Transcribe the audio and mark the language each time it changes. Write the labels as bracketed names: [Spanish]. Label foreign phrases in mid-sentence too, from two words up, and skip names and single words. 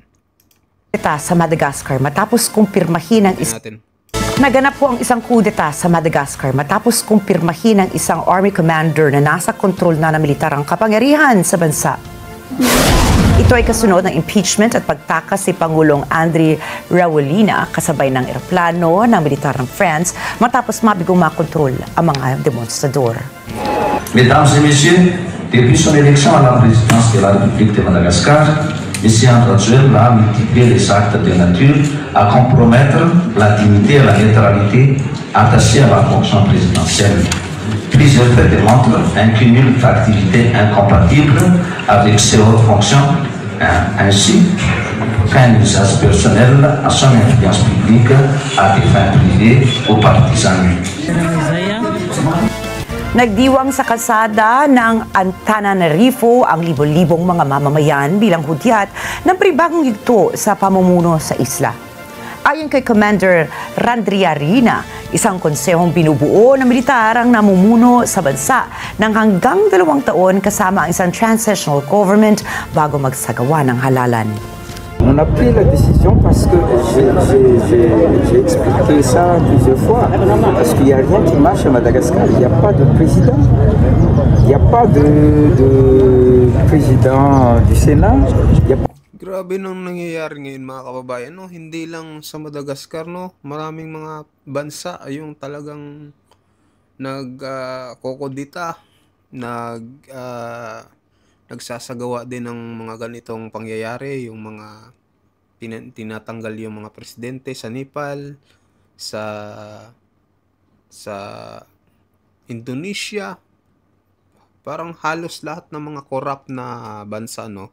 [Filipino] Sa Madagascar matapos kumpirmahin ng Naganap po ang isang kudeta sa Madagascar matapos kumpirmahin ng isang army commander na nasa kontrol na ng militar ang kapangyarihan sa bansa. Ito ay kasunod ng impeachment at pagtakas si Pangulong Andry Rajoelina kasabay ng eroplano ng militar ng France matapos mabigong makontrol ang mga demonstrador. [French] Mesdames et messieurs, depuis son élection à la présidence de la République de Madagascar, M. Andry Rajoelina a multiplié les actes de nature à compromettre la dignité et la neutralité attachées à la fonction présidentielle. Plusieurs faits démontrent un cumul d'activités incompatibles avec ses hautes fonctions, ainsi qu'un usage personnel à son influence publique à des fins privées ou partisanes. [Filipino] Nagdiwang sa kalsada ng Antananarivo ang libo-libong mga mamamayan bilang hudyat ng pribagong yugto sa pamumuno sa isla. Ayon kay Commander Randriarina, isang konsehong binubuo ng militar ang namumuno sa bansa ng hanggang 2 taon kasama ang isang [English] transitional government [Filipino] bago magsagawa ng halalan. [French] On a pris la décision parce que j'ai expliqué ça plusieurs fois, parce qu'il n'y a rien qui marche à Madagascar, il n'y a pas de président, il n'y a pas de président du Sénat, il n'y a pas. [Filipino] Grabe nang nangyayari ngayon mga kababayan, no? Hindi lang sa Madagascar, no? Maraming mga bansa yung talagang nagkokodita, nagsasagawa din ng mga ganitong pangyayari, yung mga tinatanggal yung mga presidente sa Nepal, sa Indonesia, parang halos lahat ng mga corrupt na bansa, no?